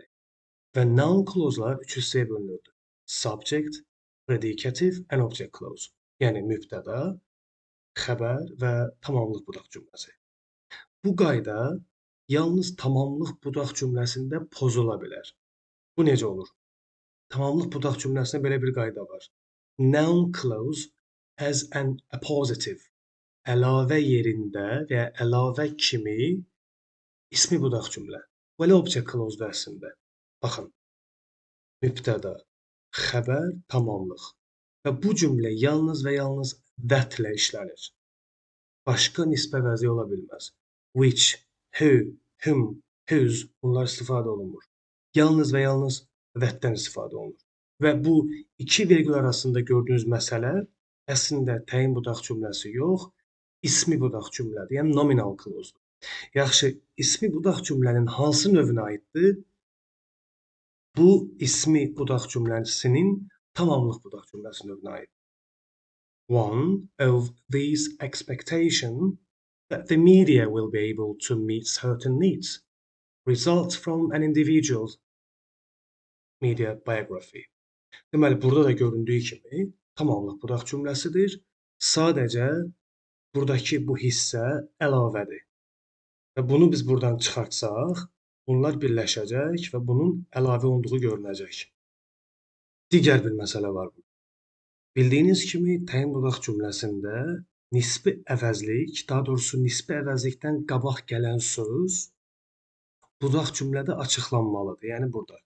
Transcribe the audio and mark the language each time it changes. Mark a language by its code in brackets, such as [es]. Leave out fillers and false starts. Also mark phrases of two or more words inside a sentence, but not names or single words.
[en] Və noun clause-lar [az] üç hissəyə bölünürdü. [en] Subject, predicative and object clause. [az] Yəni mübtəda, xəbər və tamamlıq budaq cümləsi. Bu qayda yalnız tamamlıq budaq cümləsində pozula bilər. Bu necə olur? Tamamlıq budaq cümləsində belə bir qayda var. [en] Noun clause as an appositive. [az] Əlavə yerində və ya əlavə kimi ismi budaq cümlə. Belə [en] object clause [az] da əslində. Baxın, mübtəda, xəbər, tamamlıq. Və bu cümlə yalnız və yalnız that-lə işlənir. Başqa nisbə əvəzliyi ola bilməz. [en] Which, who, whom, whose [az] bunlar istifadə olunmur. Yalnız və yalnız that-dən istifadə olunur. Və bu iki vergül arasında gördüyünüz məsələ əslində təyin budaq cümləsi yox, ismi budaq cümlədir, yəni [en] nominal clause-dur. [az] Yaxşı, ismi budaq cümlənin hansı növünə aiddir? Bu ismi budaq cümləsinin tamamlıq budaq cümləsi növünə aiddir. [en] One of these expectations that the media will be able to meet certain needs results from an individual media biography. [az] Deməli, burada da göründüyü kimi tamamlıq budaq cümləsidir. Sadəcə buradakı bu hissə əlavədir. Və bunu biz buradan çıxartsaq, bunlar birləşəcək və bunun əlavə olduğu görünəcək. Digər bir məsələ var burada. Bildiyiniz kimi, təyin budaq cümləsində nisbi əvəzlik, daha doğrusu nisbi əvəzlikdən qabaq gələn söz budaq cümlədə açıqlanmalıdır, yəni burada.